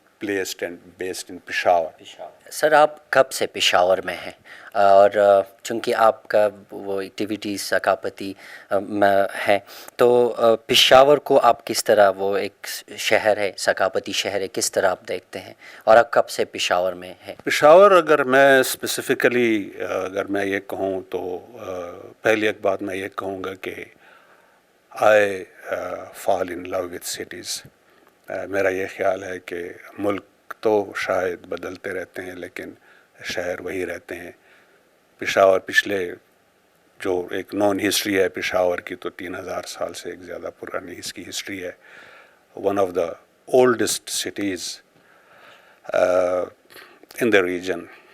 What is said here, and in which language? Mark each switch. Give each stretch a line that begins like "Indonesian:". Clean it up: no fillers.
English: placed and based in Peshawar.
Urdu: سر آپ کب سے پشاور میں ہیں؟ اور چونکہ آپ کا وہ ایکٹیویٹیز ثقافتی ہے تو پشاور کو آپ کس طرح، وہ ایک شہر ہے، ثقافتی شہر ہے، کس طرح آپ دیکھتے ہیں، اور آپ کب سے پشاور میں ہیں؟ پشاور اگر میں اسپیسیفکلی اگر میں یہ کہوں تو پہلی ایک بات میں یہ کہوں گا کہ
English: I fall in love with cities.
Urdu: میرا یہ خیال ہے کہ ملک تو شاید بدلتے رہتے ہیں لیکن شہر وہی رہتے ہیں. پشاور پچھلے جو ایک نون ہسٹری ہے پشاور کی تو 3000 سال سے ایک زیادہ پرانی اس کی ہسٹری ہے.
English: One of the oldest cities in the region.